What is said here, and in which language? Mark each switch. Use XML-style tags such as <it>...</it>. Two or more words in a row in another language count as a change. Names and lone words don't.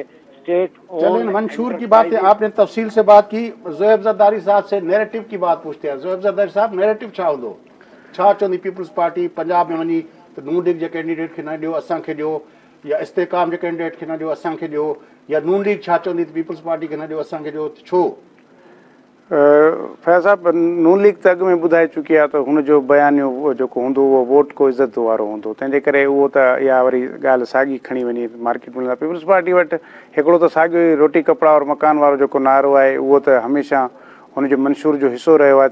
<ur>چلیں منشور کی بات ہے، آپ نے تفصیل سے بات کی. زویب زرداری صاحب سے نیریٹو کی بات پوچھتے ہیں.</ur> <sd>زویب زرداری صاحب نیریٹو چھا ہوں چھا چوندی پیپلز پارٹی پنجاب میں ونی تو نون لیگ کے کینڈیڈیٹ کے نہ ڈیو اساں کے ڈیو، یا استحکام کے کینڈیڈیٹ کے نہ ڈیو اساں کے ڈیو، یا نون لیگ چھا چوندی پیپلز پارٹی کے نہ ڈیو اساں کے ڈیو، چھو؟ फैज़ साहब, नून लीग त अॻु में ॿुधाए चुकी आहे त हुनजो बयानियो उहो जेको हूंदो उहो</sd> <ur>ووٹ کو عزت</ur> <sd>वारो हूंदो. तंहिंजे करे उहो त इहा वरी ॻाल्हि साॻी खणी वञी मार्केट में. पीपल्स पार्टी वटि हिकिड़ो त साॻियो ई</sd> <ur>روٹی کپڑا اور مکان</ur> <sd>वारो जेको नारो आहे उहो त हमेशह हुनजो मंशूर जो हिसो रहियो आहे.</sd>